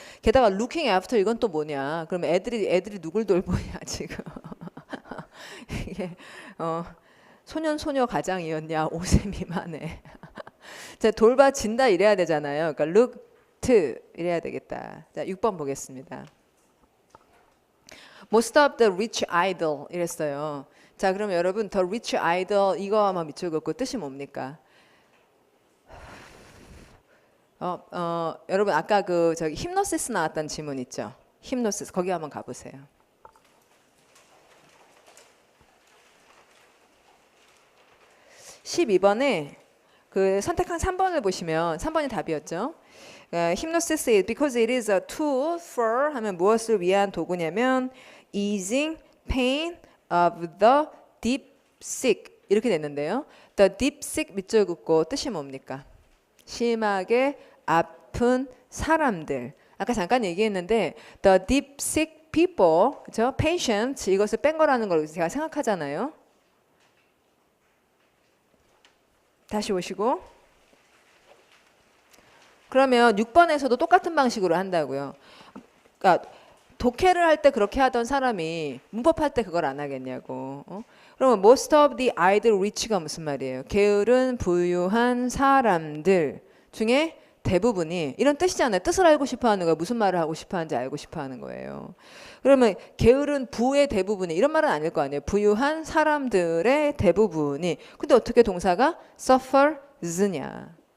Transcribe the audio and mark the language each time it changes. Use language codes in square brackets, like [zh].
[ko] 게다가 [en] looking after [ko] 이건 또 뭐냐. 그럼 애들이 누굴 돌보냐 지금. 이게 소년 가장이었냐 5세 미만에. 자, 돌봐진다 이래야 되잖아요. 그러니까 look to 이래야 되겠다. 자, 6번 보겠습니다. [en] Most of the rich idle [ko] 이랬어요. 자, 그럼 여러분 [en] the rich idle [ko] 이거 아마 밑줄 긋고 뜻이 뭡니까? 여러분 아까 그 저기 힙노시스 나왔던 지문 있죠? 힙노시스 거기 한번 가보세요. (12번에) 그 선택한 3번을 보시면 3번이 답이었죠. [en] hypnosis is because it is a tool for [ko] 하면 무엇을 위한 도구냐면 [en] easing pain of the deep sick [ko] 이렇게 됐는데요. [en] The deep sick [ko] 밑줄 긋고 뜻이 뭡니까? 심하게 아픈 사람들. 아까 잠깐 얘기했는데 [en] the deep sick people, [ko] 그렇죠? patient 이것을 뺀 거라는 걸 제가 생각하잖아요. 다시 오시고 그러면 6번에서도 똑같은 방식으로 한다고요. 그러니까 독해를 할 때 그렇게 하던 사람이 문법할 때 그걸 안 하겠냐고. 그러면 [en] most of the idle rich [ko] 가 무슨 말이에요? 게으른 부유한 사람들 중에 대부분이 이런 뜻이잖아요. 뜻을 알고 싶어하는 거예요. 무슨 말을 하고 싶어하는지 알고 싶어하는 거예요. 그러면 게으른 부의 대부분이 이런 말은 아닐 거 아니에요. 부유한 사람들의 대부분이. 근데 어떻게 동사가 suffers냐?